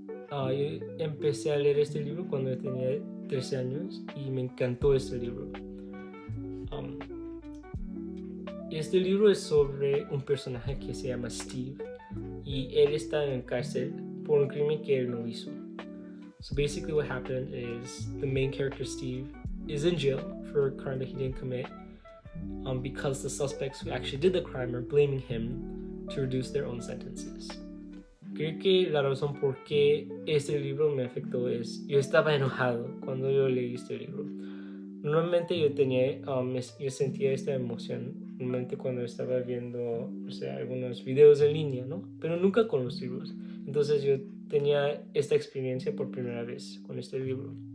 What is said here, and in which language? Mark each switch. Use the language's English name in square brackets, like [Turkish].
[Spanish] Yo empecé a leer este libro cuando yo tenía 13 años y me encantó este libro. Este libro es sobre un personaje que se llama Steve y él está en cárcel por un crimen que él no hizo. [English] So basically what happened is the main character Steve is in jail for a crime that he didn't commit. Because the suspects who actually did the crime are blaming him to reduce their own sentences. [Spanish] Creo que la razón por qué este libro me afectó es yo estaba enojado cuando yo leí este libro. Normalmente yo sentía esta emoción normalmente cuando estaba viendo algunos videos en línea, ¿no? Pero nunca con los libros. Entonces yo tenía esta experiencia por primera vez con este libro.